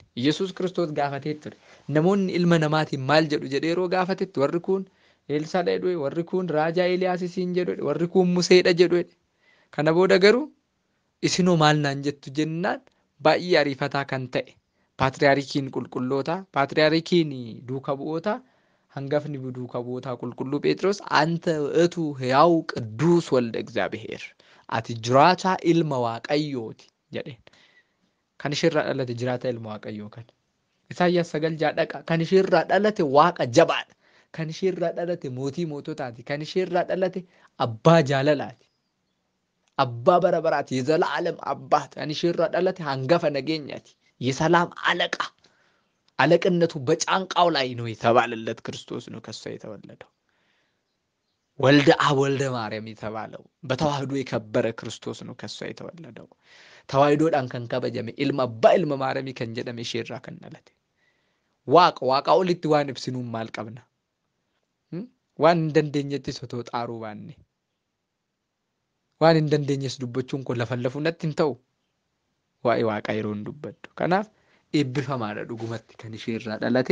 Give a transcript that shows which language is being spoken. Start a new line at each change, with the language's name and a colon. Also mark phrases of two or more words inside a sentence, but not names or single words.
Oromo: Yesuus Kiristoos gaafatee ture. Namoonni ilma namaatiin maal jedhu jedhee yeroo gaafatetti warri kun Eelsaadha jedhu, warri kun raajaa Eeliyaasisiin jedhu, warri kun Museedha jedhu. Kana booda garuu isinoo maal naan jettu jennaan baay'ee ariifataa kan ta'e paatriyaarikiin qulqullootaa, paatriyaarikiin duuka bu'ootaa, hangafni duuka bu'ootaa qulqulluu Phexros
Geez: አንተ ውእቱ ሕያው ቅዱስ ወልደ እግዚአብሔር
Oromo: ati jiraataa ilma waaqayyooti jedheen. Kan isheerraa dhalate jiraataa ilma waaqayyoo kana. Isaayyaas 9:6 kan isheerraa dhalate waaqa jabaadha. Kan isheerraa dhalate mootii moototaati. Kan isheerraa dhalate abbaa jaalalaati. Abbaa bara baraati.
Amharic: የዘላለም አባት
Oromo: kan isheerraa dhalate hangafa nageenyaati.
Amharic: የሰላም አለቃ አለቅነቱ በጫንቃው ላይ ነው የተባለለት ክርስቶስ ነው ከሷ የተወለደው።
Geez: ወልደ አብ ወልደ ማርያም
Amharic: የተባለው በተዋህዶ የከበረ ክርስቶስ ነው ከሷ የተወለደው። ተዋህዶዳን ከን ከበጀመ
Oromo: ilma abbaa ilma maarami kan jedhame isheerraa kan dhalate. Waaqa olitti waan ibsinuun maal qabna? Waan hin dandeenyettis otoo xaaruu baanne. Waan hin dandeenyes dubbachuun kun lafallafu natti hin ta'u. Waa'ee waaqa yeroo hin dubbaddu. Kanaaf eebbifamaadha dhugumatti kan isheerraa dhalate.